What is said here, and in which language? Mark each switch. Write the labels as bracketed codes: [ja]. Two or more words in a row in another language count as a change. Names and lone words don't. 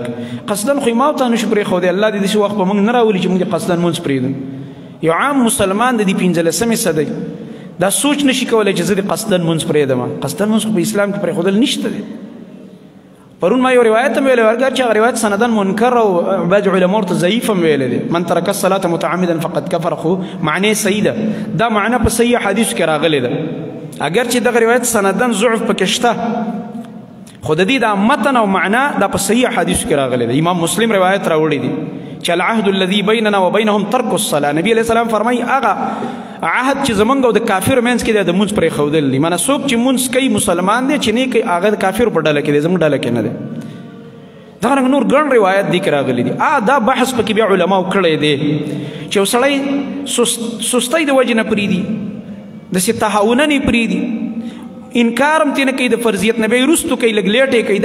[ps] قصدن خو یې ما او تا نشو پرېښودی. الله دې داسې وخت په موږ نه راولي چې موږ دې قصدن مونځ پرېږدو. یو عام مسلمان د دې 15مې صدۍ دا سوچ نشي کولی چې زه دې قصدن مونځ پرېږدم. قصدن مونځ خو په اسلام کې پرېښودل نشته دی. پرون ما یو روایت هم ویلی، ورګر چې هغه روایت سندن منکر او بعض علما ورته ضعیف هم ویلی دی. [ar] من ترک الصلاة متعمدا فقد کفر، [ps] خو معنی صحیح ده. دا معنی په صحیح حدیثو کې راغلی ده. اگر چې دغه روایت سندن ضعف پکې شته، خو د دې دا متن او معنا دا په صحیح حدیثو کې راغلی ده. امام مسلم روایت راوړی دی چې [ar] العهد الذي بیننا وبینهم ترک الصلاة. [ps] نبی [ar] علیه السلام [ps] فرمایي هغه عهد چې زمونږ او د کافر منځ کې دی د مونځ پرېښودل دي. مانه څوک چې مونځ کوي مسلمان دی، چې نه کوي هغه د کافرو په ډله کې دی، زموږ ډله کې نه دی. دغه رنګ نور ګڼ روایت دي کې راغلي دي. دا بحث پکې بیا علماو کړی دی چې یو سړی سستۍ د وجې نه پرېږدي، داسې تهاونه نه یې پرېږدي، انکار هم ترې نه کوي د فرضیت نه، بیا یې وروستو کوي لږ لیټ یې کوي.